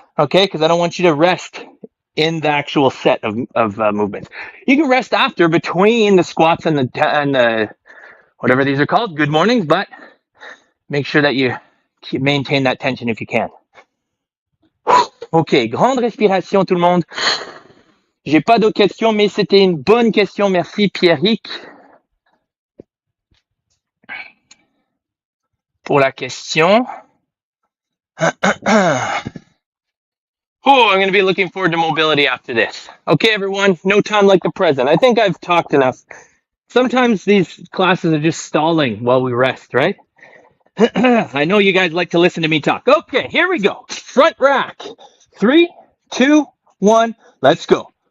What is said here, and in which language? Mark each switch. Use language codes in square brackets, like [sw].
[en] Okay, because I don't want you to rest in the actual set of movements. You can rest after between the squats and the whatever these are called. Good mornings, but make sure that you maintain that tension if you can. [fr] Ok, grande respiration tout le monde. J'ai pas d'autres questions, mais c'était une bonne question. Merci Pierrick pour la question. [en] Oh, I'm going to be looking forward to mobility after this. Okay, everyone, no time like the present. I think I've talked enough. Sometimes these classes are just stalling while we rest, right? I know you guys like to listen to me talk. Okay, here we go. Front rack. 3, 2, 1. Let's go.